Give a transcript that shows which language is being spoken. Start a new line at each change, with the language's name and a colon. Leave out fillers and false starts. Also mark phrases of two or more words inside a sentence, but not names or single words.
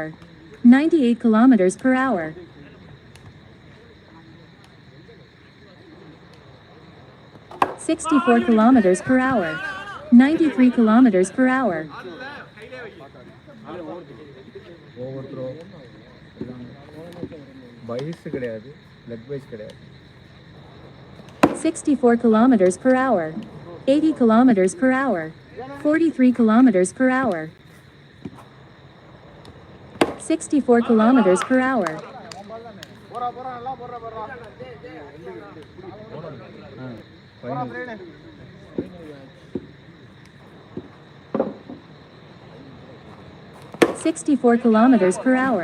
English: 98 kilometers per hour. 64 kilometers per hour. 93 kilometers per hour.
Tamil: பைஸ் கிடையாது
English: leg byes
Tamil: கிடையாது
English: 64 kilometers per hour. 80 kilometers per hour. 43 kilometers per hour. 64 kilometers per hour. 64 kilometers per hour.